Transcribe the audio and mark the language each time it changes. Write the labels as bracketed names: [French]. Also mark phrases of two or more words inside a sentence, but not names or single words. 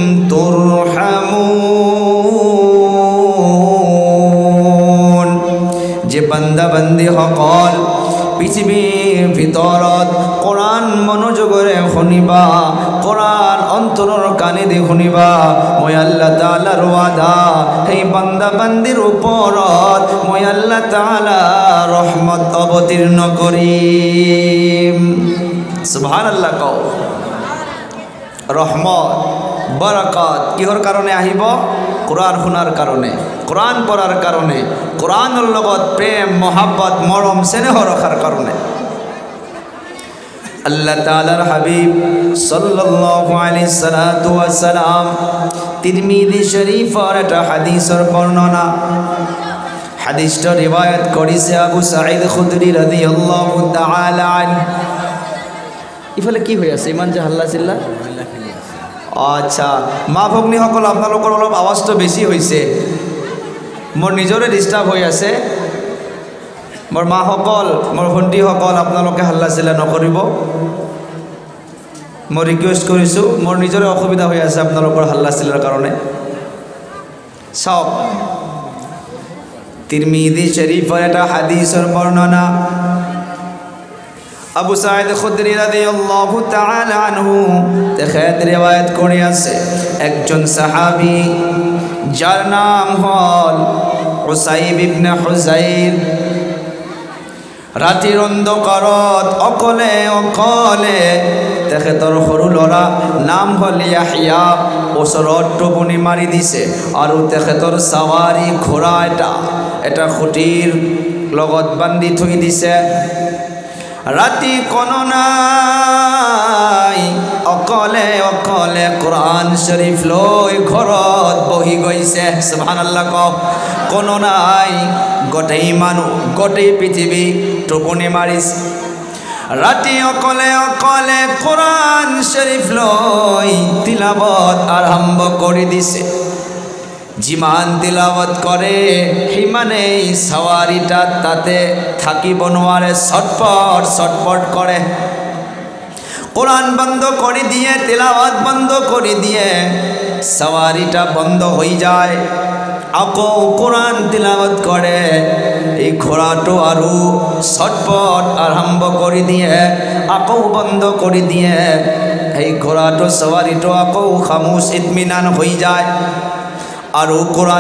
[Assamese] তুরহামুন যে বান্দা বান্দি সকল পৃথিবীর ভিতৰত কোরআন মনোযোগেৰে শুনিবা কোরআন অন্তৰৰ কাণে দি শুনিবা মই আল্লাহ তাআলাৰ ওয়াদা সেই বান্দা বান্দিৰ ওপৰত মই আল্লাহ তাআলা ৰহমত অৱতীৰ্ণ কৰিম সুবহানাল্লাহ কও রহমত বরকত কিহর কারণে আহিব কোরআন শুনার কারণে কোরআন পড়ার কারণে কোরআনের লগত প্রেম মোহাব্বত মরম স্নেহ রাখার কারণে [Bangla] আল্লাহ তাআলার হাবিব [Arabic] صلى الله عليه الصلاة والسلام [Bangla] তিরমিজি শরীফের একটা হাদিসের বর্ণনা হাদিসটা রিওয়ায়াত করেছে [Assamese] আবু সাঈদ খুদরি [Arabic] رضي الله تعالى عنه [Assamese] ইফালে কি হৈ আছে ইমান যে হাল্লা চিল্লা আচ্ছা মা ভগ্নীসকল আপোনালোকৰ অলপ আৱাজটো বেছি হৈছে মোৰ নিজৰে ডিষ্টাৰ্ব হৈ আছে মোৰ মাসকল মোৰ ভণ্টিসকল আপোনালোকে হাল্লা চিল্লা নকৰিব মই ৰিকুৱেষ্ট কৰিছোঁ মোৰ নিজৰে অসুবিধা হৈ আছে আপোনালোকৰ হাল্লা চিল্লাৰ কাৰণে চাওক তিৰমিজি শৰীফৰ এটা হাদিসৰ বৰ্ণনা আবু সাঈদ খুদরি [Arabic] رضي الله تعالى عنه [Assamese] তেখেত রিওয়ায়াত করে আছে [Bangla] একজন সাহাবী যার নাম হল [Assamese] উসাইব ইবনে হুযাইর রাতির অন্ধকারত অকলে অকলে তেখেতৰ সৰু ল'ৰা নাম হল ইয়াহয়া ওচৰত টোপনি মাৰি দিছে আৰু তেখেতৰ সাৱাৰী ঘোঁৰা এটা খুঁটিৰ লগত বান্ধি থৈ দিছে রাতি কোনো নাই অকলে অকলে কোরআন শরীফ লৈ ঘৰত বহি গৈছে সুবহানাল্লাহ কওক কোনো নাই গোটেই মানুহ গোটেই পৃথিৱী টোপনি মাৰিছে রাতি অকলে অকলে কোরআন শরীফ লৈ তিলাবত আৰম্ভ কৰি দিছে যিমান তিলাবত কৰে সিমানেই সাৱাৰীটা তাতে থাকিব নোৱাৰে ছটপট ছটপট কৰে [Bangla] কোরআন বন্ধ করে দিয়ে তিলাওয়াত বন্ধ করে দিয়ে সাওয়ারিটা বন্ধ হয়ে যায় আকৌ কোরআন তিলাওয়াত করে এই ঘোড়াটো আৰু ছটপট আরম্ভ করে দিয়ে আকৌ বন্ধ করে দিয়ে এই ঘোড়াটো সাওয়ারিটো আকৌ খামোশ ইতমিনান হয়ে যায় আৰু কোরআন